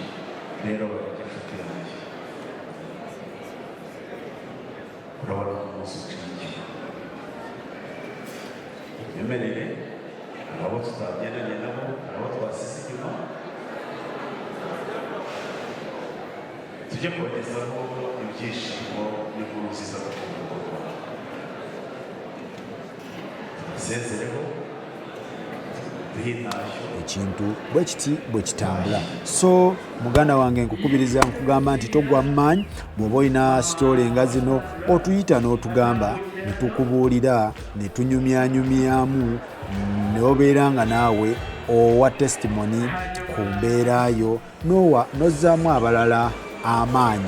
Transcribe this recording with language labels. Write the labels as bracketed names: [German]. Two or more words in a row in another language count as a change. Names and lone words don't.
[Kinyarwanda] Rero barajya inshuti yanjye, urabona ko umunsi uciye imyemerere, hari abo tutagendanye nabo, hari abo twasize inyuma, tujye kubagezaho ibyishimo n'inkuru nziza z'urukundo rwawe. Tubasezereho duhe intashyo [Ganda] ekintu bwe kiti bwe kitambula. So muganda wange nkukubiriza nkugamba nti togwa mmanyi bw'oba olina sitole nga zino otuyita n'otugamba ne tukubuulira ne tunyumyanyumyamu ne obeera nga naawe owa testimony ku mbeerayo n'ozzaamu abalala amaanyi.